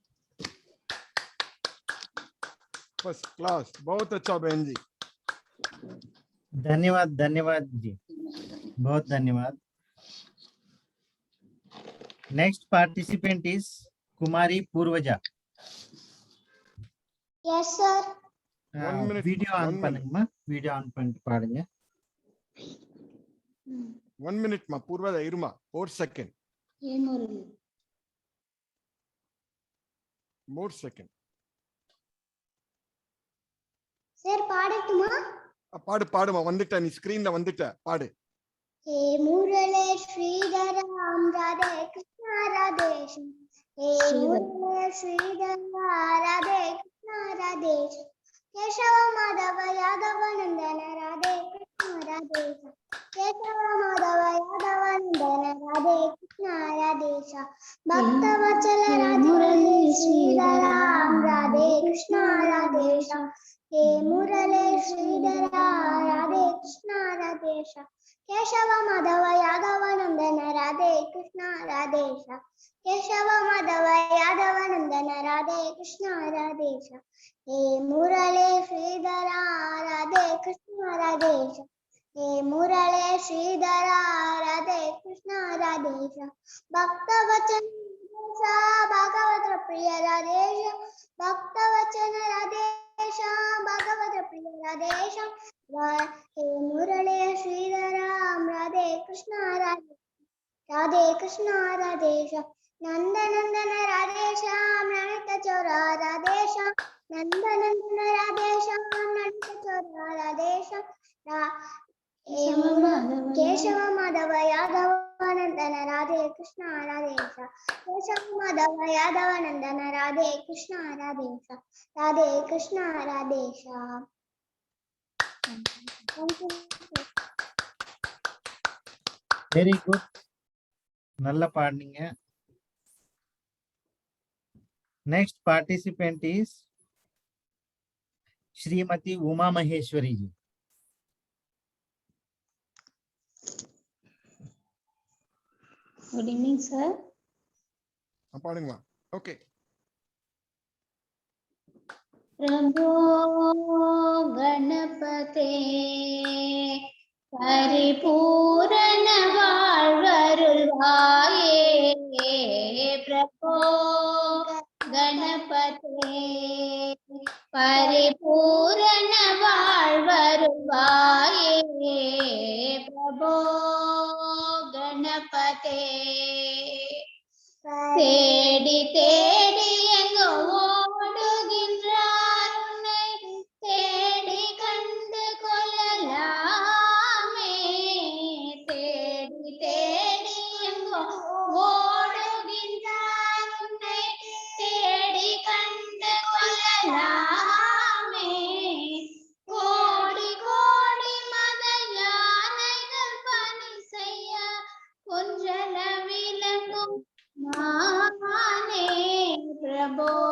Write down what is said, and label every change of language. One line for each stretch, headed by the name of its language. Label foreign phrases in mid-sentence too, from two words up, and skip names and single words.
English: first class,
Hindi: बहुत अच्छा बहन जी। धन्यवाद धन्यवाद जी, बहुत धन्यवाद।
English: next participant is कुमारी पूर्वजा. yes sir 1 minute, video on 1 minute,
Tamil: பண்ணுங்கம்மா,
English: video on
Tamil: பண்ணிட்டு பாடுங்க. 1 minute மா பூர்வதா இருமா, 4 second, ஏன் முரளி?
English: more second.
Tamil: सर பாடட்டுமா? பாடு பாடுமா, வந்துட்ட நீ ஸ்கிரீன்ல வந்துட்ட, பாடு.
Sanskrit: हे मुरले श्रीधर राम राधे कृष्ण राधे हे मुरले श्रीधर राधे कृष्ण राधे केशव माधव यादव नंदन राधे कृष्ण राधे केशव माधव यादव नंदन राधे कृष्ण राधेश भक्तवत्सल राधे श्रीधराम राधे कृष्ण राधेश हे मुरले श्रीधर राधे कृष्ण राधेश केशव माधव यादव नंदन राधे कृष्ण राधेश केशव माधव यादव नंदन राधे कृष्ण राधेश हे मुरले श्रीधर राधे कृष्ण राधेश हे मुरले श्रीधर राधे कृष्ण राधेश भक्तवचन भागवत प्रिय राधेश भक्तवचन राधेश भागवत प्रिय राधेश हे मुरले श्रीधर राधे कृष्ण राधेश नंदनंदन राधेश्याम नंद चोर राधेश्याम नंदनंदन राधेश्याम नंद चोर राधेश्याम केशव माधव यादव नंदन राधे कृष्ण राधेश केशव माधव यादव नंदन राधे कृष्ण राधेश राधे कृष्ण राधेश
English: very good,
Tamil: நல்ல பாடுனீங்க.
English: next participant is श्रीमती उमा महेश्वरी जी. good evening sir.
Tamil: பாடுங்களா? ஓகே.
Sanskrit: प्रभो गणपते परिपूर्ण வாழ்வருள்வாயே प्रभो गणपते परिपूर्ण வாழ்வருள்வாயே प्रभो
Tamil: गणपते தேடி தேடி எங்கோ ஓடுகின்றார் உன்னை தேடி கண்டு கொள்ளலாமே தேடி தேடி எங்கோ ஓடுகின்றார் உன்னை தேடி கண்டு கொள்ளலாமே கோடி கோடி மத யானைகள் பணி செய்ய குன்றல விளங்கும்
Sanskrit: माने प्रभो